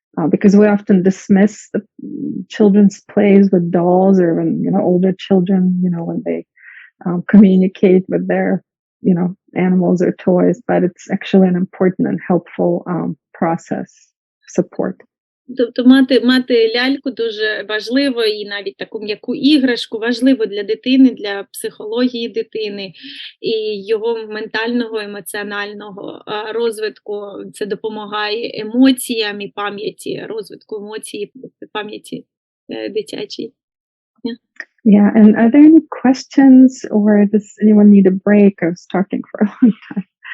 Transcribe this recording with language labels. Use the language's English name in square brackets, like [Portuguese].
[English] Because we often dismiss the children's plays with dolls, or when, older children, when they communicate with their, animals or toys, but it's actually an important and helpful process support. [Ukrainian] Тобто мати ляльку дуже важливо, і навіть таку м'яку іграшку важливо для дитини, для психології дитини і його ментального, емоціонального розвитку. Це допомагає емоціям і пам'яті, розвитку емоцій, пам'яті дитячій. [English] Yeah, and are there any questions, or does anyone need a break? I was talking for a long time.